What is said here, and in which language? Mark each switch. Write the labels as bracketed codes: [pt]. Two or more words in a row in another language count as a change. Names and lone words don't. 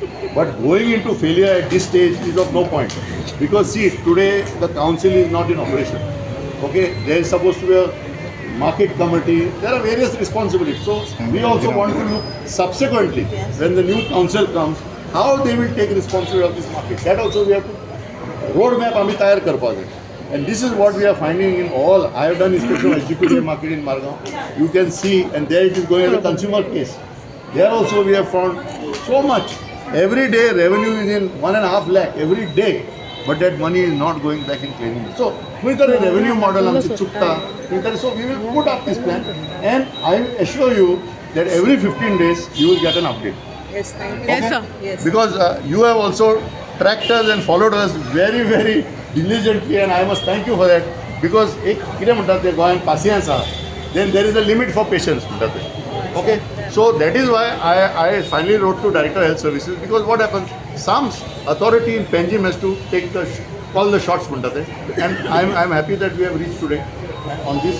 [en] But going into failure at this stage is of no point. Because see, today the council is not in operation. Okay, there is supposed to be a market committee. There are various responsibilities. So we also want to look subsequently when the new council comes, how they will take responsibility of this market. That also we have to roadmap [kok] आम्ही तयार करपाक जाय. [en] And this is what we are finding in all. I have done inspection of HGPDA market in Margao. You can see, and there it is going as a consumer case. There also we have found so much. Every day revenue is in 1.5 lakh every day, but that money is not going back in cleaning. So we got a revenue model on Chukta. So we will put up this plan, and I assure you that every 15 days you will get an update. Yes, thank you. Okay? Yes. Because you have also tracked us and followed us very, very diligently, and I must thank you for that. Because [kok] एक कितें म्हणटात ते गोंयांत [en] patience आहा, then there is a limit for patience [kok] म्हणटात ते. [en] Okay, so that is why I finally wrote to Director Health Services, because what happens, some authority in Panjim has to take call the shots [kok] म्हणटात ते, [en] and I'm happy that we have reached today on this.